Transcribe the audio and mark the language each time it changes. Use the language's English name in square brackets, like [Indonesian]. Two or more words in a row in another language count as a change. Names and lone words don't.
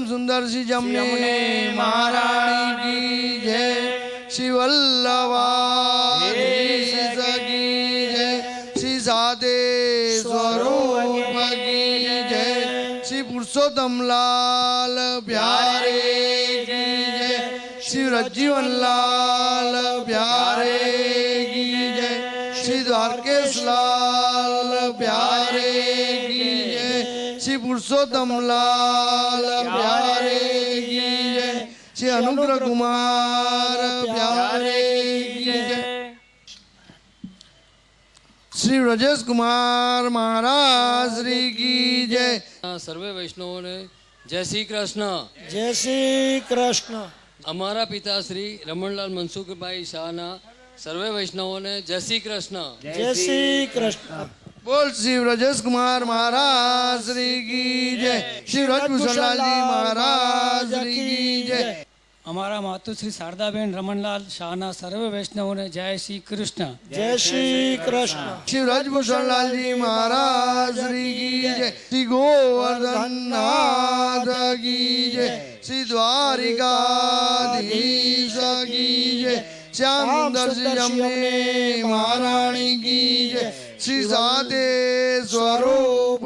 [Hindi] सुंदर श्री जमने महारानी की जय, श्री वल्लभाधीश की जय, श्री साधे स्वरूप की जय, श्री पुरुषोत्तमलाल प्यारे की जय, श्री रजीवनलाल प्यारे की जय, श्री द्वारकेशलाल प्यारे की जय, पुरुषोत्तम लाल प्यारे की जय, श्री अनुग्रह कुमार प्यारे की जय, श्री ब्रजेश कुमार महाराज श्री की जय। [Gujarati] સર્વે વૈષ્ણવોને જય શ્રી કૃષ્ણ। જય શ્રી કૃષ્ણ। અમારા પિતા શ્રી રમણલાલ મનસુખભાઈ શાહના સર્વે વૈષ્ણવોને જય શ્રી કૃષ્ણ। જય શ્રી કૃષ્ણ। [Hindi] बोल श्री ब्रजेश कुमार महाराज श्री की जय, श्री ब्रजभूषण लाल जी महाराज श्री की जय। [Gujarati] અમારા માતુશ્રી શારદાબેન રમણલાલ શાહના સર્વે વૈષ્ણવોને જય શ્રી કૃષ્ણ। જય શ્રી કૃષ્ણ। [Hindi] श्री ब्रजभूषण लाल जी महाराज श्री की जय, श्री गोवर्धन नाथ की जय, श्री द्वारिकाधीश की जय, श्याम सुंदर श्री जमने महारानी की जय, श्री साते स्वरूप